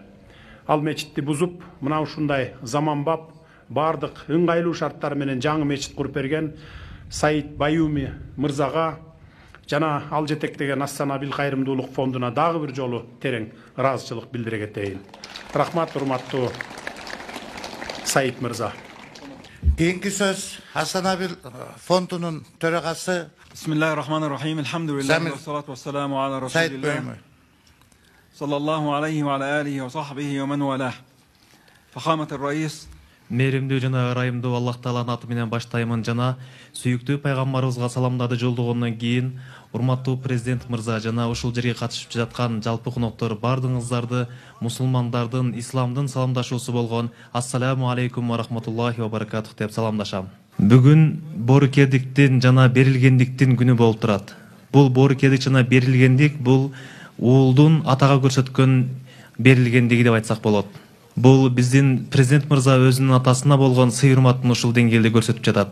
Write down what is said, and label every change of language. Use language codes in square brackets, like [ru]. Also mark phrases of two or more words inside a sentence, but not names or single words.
[ky] Ал мечитти бузуп, мына ушундай заманбап, бардык ыңгайлуу шарттар менен жаңы мечит куруп берген Саид Баюми мырзага жана ал жетектеген Ас-Санабил кайрымдуулук фондуна дагы бир жолу терең ыраазычылык билдире кетейин. Рахмат, урматтуу Саид мырза. Кийинки сөз Ас-Санабил фондунун төрагасы [ar] بسم الله الرحمن الرحيم. الحمد لله والصلاة والسلام على رسول الله. صلى الله عليه وعلى آله وصحبه ومن والاه. فخامة الرئيس. [ky] Мээримдүү жана ырайымдуу Аллах Тааланын аты менен баштаймын жана сүйүктүү пайгамбарыбызга саламдарды жолдогондон кийин урматтуу президент мырза жана ушул жерге катышып жаткан жалпы коноктор бардыгыңыздарды мусулмандардын, исламдын саламдашуусу болгон [ar] السلام عليكم ورحمة الله وبركاته [ky] деп саламдашам. Бүгүн боорукердиктин жана берилгендиктин күнү болуп турат. Бул боорукердик жана берилгендик бул уулдун атага көрсөткөн берилгендиги деп айтсак болот. Бул биздин президент мырза өзүнүн атасына болгон сый урматын ушул деңгээлде көрсөтүп жатат.